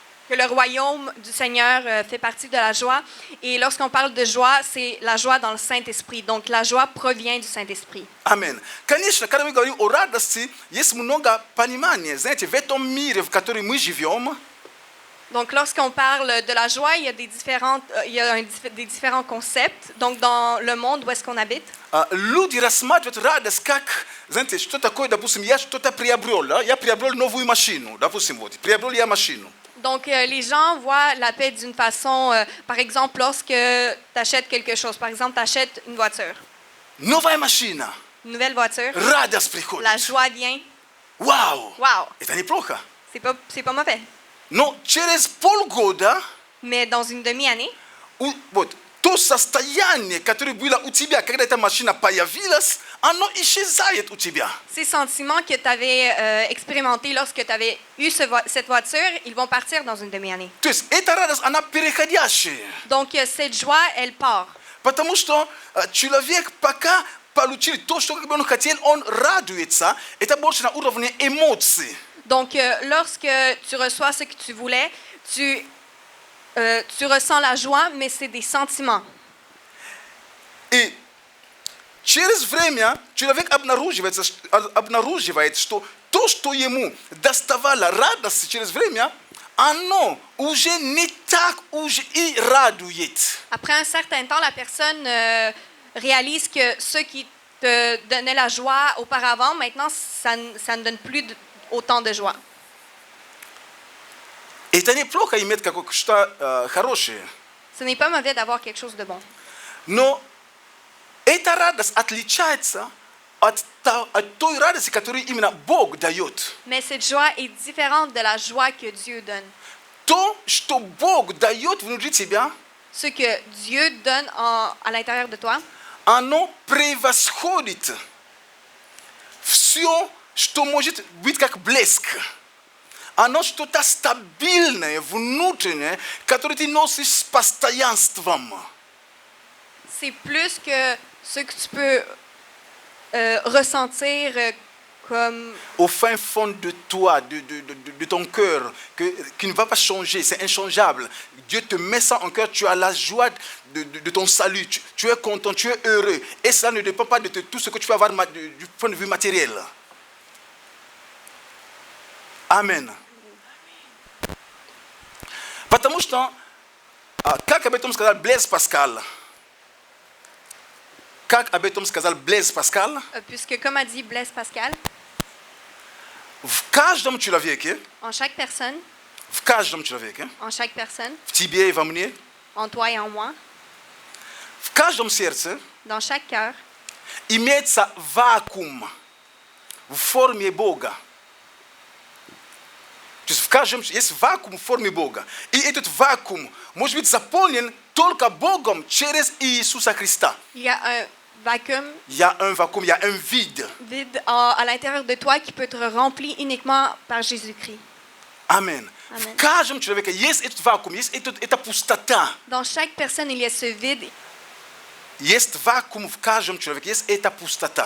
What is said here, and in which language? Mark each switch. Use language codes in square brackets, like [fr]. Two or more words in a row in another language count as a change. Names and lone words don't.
[fr] que le royaume du Seigneur fait partie de la joie. Et lorsqu'on parle de joie, c'est la joie dans le Saint-Esprit. Donc la joie provient du Saint-Esprit. Amen. [ru] Конечно, когда мы говорим о радости, есть много понимания. Знаете, в этом мире, в котором мы живем, [fr] Donc lorsqu'on parle de la joie, il y a des différents concepts. Donc dans le monde où est-ce qu'on habite, [ru] люди рассматривают радость как, знаете, что такое, допустим, я что-то приобрел, да? Я приобрел новую машину, допустим, вот, приобрел я машину. [fr] donc les gens voient la paix d'une façon, par exemple, lorsque tu achètes quelque chose. Par exemple, tu achètes une voiture, [ru] Новая машина, [fr] une nouvelle voiture. [ru] радость приходит. [fr] La joie vient. [ru] Вау! [fr] Wow! [ru] Это неплохо. [fr] C'est pas mauvais. [ru] Но через полгода, [fr] Mais dans une demi-année, [ru] вот, то состояние, которое было у тебя, когда эта машина появилась, оно исчезает у тебя. [fr] ces sentiments que tu avais expérimentés lorsque tu avais eu cette voiture, ils vont partir dans une demi-année. [ru] То есть эта радость, она переходящая. [fr] Donc cette joie, elle part. [ru] Потому что человек пока получил то, что он хотел, он радуется. Это больше на уровне эмоций. [fr] Donc lorsque tu reçois ce que tu voulais, tu ressens la joie, mais c'est des sentiments. [ru] И через время человек обнаруживает, что то, что ему доставало радость через время, оно уже не так уже и радует. [fr] Après un certain temps, la personne réalise que ce qui te donnait la joie auparavant, maintenant, ça ne donne plus autant de joie. [ru] Это неплохо иметь что-то хорошее. [fr] Ce n'est pas mauvais d'avoir quelque chose de bon. [ru] Но эта радость отличается от той радости, которую именно Бог дает. [fr] Mais cette joie est différente de la joie que Dieu donne. [ru] То, что Бог дает внутри тебя, [fr] Ce que Dieu donne à l'intérieur de toi, [ru] оно превосходит все, что может быть как блеск. Оно что-то стабильное, внутреннее, которое ты носишь с постоянством. [fr] c'est plus que ce que tu peux ressentir comme... Au fin fond de toi, de ton cœur, qui ne va pas changer, c'est inchangeable. Dieu te met ça en cœur, tu as la joie de ton salut, tu es content, tu es heureux. Et cela ne dépend pas de tout ce que tu peux avoir du point de vue matériel. Amen. [ru] Потому что, как об этом сказал Блез Паскаль, [fr] Puisque, comme a dit Blaise Pascal, [ru] в каждом человеке, [fr] en chaque personne, [ru] в [fr] chaque personne, [ru] тебе и во мне, [fr] en toi et en moi, [ru] в каждом сердце [fr] dans chaque cœur, [ru] имеется вакуум в форме Бога. То есть в каждом есть вакуум в форме Бога. И этот вакуум может быть заполнен только Богом через Иисуса Христа. [fr] il y a un vacuum Il y a un vacuum, il y a un vide. à l'intérieur de toi qui peut être rempli uniquement par Jésus-Christ. Amen. Amen. [ru] В каждом человеке есть этот вакуум, есть эта пустота. [fr] Dans chaque personne, il y a ce vide. [ru] Есть вакуум в каждом человеке, есть эта пустота.